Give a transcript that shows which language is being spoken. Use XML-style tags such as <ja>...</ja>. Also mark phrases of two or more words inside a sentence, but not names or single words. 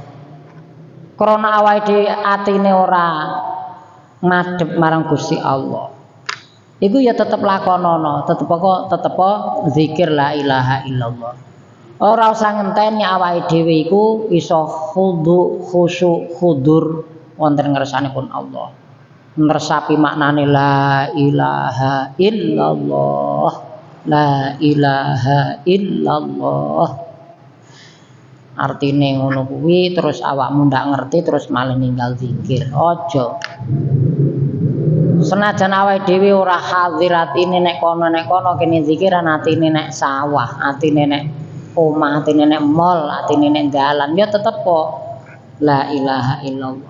<jv>Krana awake dhewe atine ora madhep marang Gusti Allah. Iku ya tetep lakonono, tetep zikir</jv> <ar>لا إله إلا الله.</ar> <jv>Ora usah ngenteni awake dhewe iku iso khusyuk khudur wonten ngersanipun Allah. Nresapi maknane</jv> <ar>لا إله إلا الله. لا إله إلا الله.</ar> <jv>Artine ngono kuwi terus awakmu ndak ngerti terus malah ninggal zikir. Aja. Senajan awake dhewe ora hadir atine nek kono kene zikiran atine nek sawah, atine nek omah, atine nek mall, atine nek dalan ya tetep kok</jv> <ar>لا إله إلا الله.</ar>